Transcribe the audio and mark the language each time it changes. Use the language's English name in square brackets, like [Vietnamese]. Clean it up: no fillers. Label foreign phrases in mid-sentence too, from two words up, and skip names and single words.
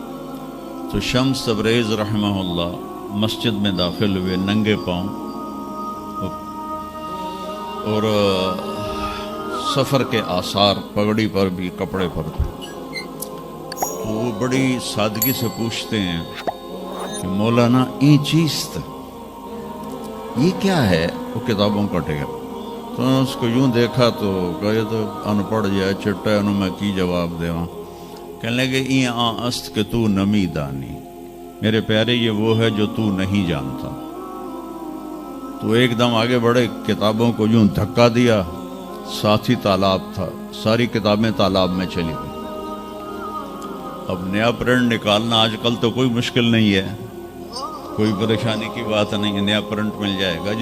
[Urdu] تو شمس تبریز رحمہ اللہ مسجد میں داخل ہوئے ننگے پاؤں، اور سفر کے آثار پگڑی پر بھی کپڑے پر بھی۔ تو وہ بڑی سادگی سے پوچھتے ہیں کہ مولانا [Persian] این چیست، [Urdu] یہ کیا ہے؟ وہ کتابوں کا ڈھیر۔ تو نے اس کو یوں دیکھا تو کہا یہ تو ان پڑھ جائے چٹا ہے، انہوں میں کی جواب دے وہاں۔ کہنے لگے [Persian] این است کہ تو نمی دانی، [Urdu] میرے پیارے یہ وہ ہے جو تو نہیں جانتا۔ تو ایک دم آگے بڑھے، کتابوں کو یوں دھکا دیا، ساتھ ہی تالاب تھا، ساری کتابیں تالاب میں چلی گئی۔ اب نیا پرنٹ نکالنا آج کل تو کوئی مشکل نہیں ہے، کوئی پریشانی کی بات نہیں ہے، نیا پرنٹ مل جائے گا۔